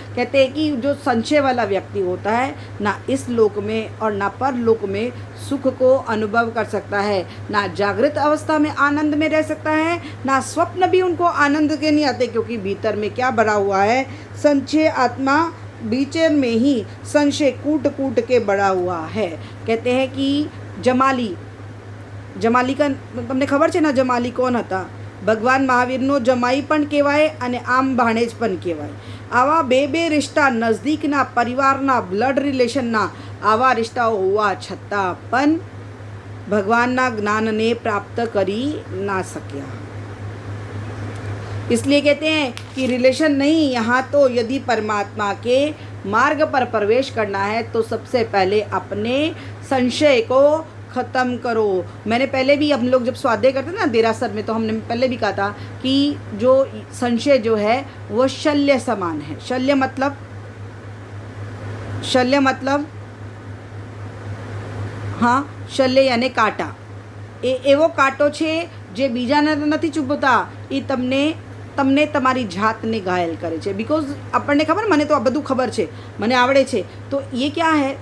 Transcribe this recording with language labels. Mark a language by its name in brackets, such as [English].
[Hindi] कहते हैं कि जो संशय वाला व्यक्ति होता है ना इस लोक में और ना पर लोक में सुख को अनुभव कर सकता है, ना जागृत अवस्था में आनंद में रह सकता है, ना स्वप्न भी उनको आनंद के नहीं आते, क्योंकि भीतर में क्या भरा हुआ है, संशय आत्मा भीतर में ही संशय कूट कूट के बड़ा हुआ है। कहते हैं कि जमाली का [Gujarati] તમને ખબર છે ને જમાલી કોણ હતા? ભગવાન મહાવીરનો જમાઈ પણ કહેવાય અને આમ ભાણેજ પણ કહેવાય। આવા બે રિશ્તા નજદીકના પરિવારના બ્લડ રિલેશનના આવા रिश्ताઓ હોવા છતાં પણ ભગવાનના જ્ઞાનને પ્રાપ્ત કરી ના શક્યા। [Hindi] इसलिए कहते हैं कि रिलेशन नहीं, यहाँ तो यदि परमात्मा के मार्ग पर प्रवेश करना है तो सबसे पहले अपने संशय को ख़त्म करो। मैंने पहले भी, हम लोग जब स्वाध्याय करते ना देरासर में, तो हमने पहले भी कहा था कि जो संशय जो है वो शल्य समान है। शल्य मतलब हाँ, शल्य यानी कांटा। [Gujarati] एवो कांटो छे जे बीजाने નથી ચૂભતા, એ તમને તમારી જાતને ઘાયલ કરે છે। बिकॉज આપણને ખબર, મને તો આ બધું ખબર છે, મને આવડે છે, [Hindi] तो ये क्या है?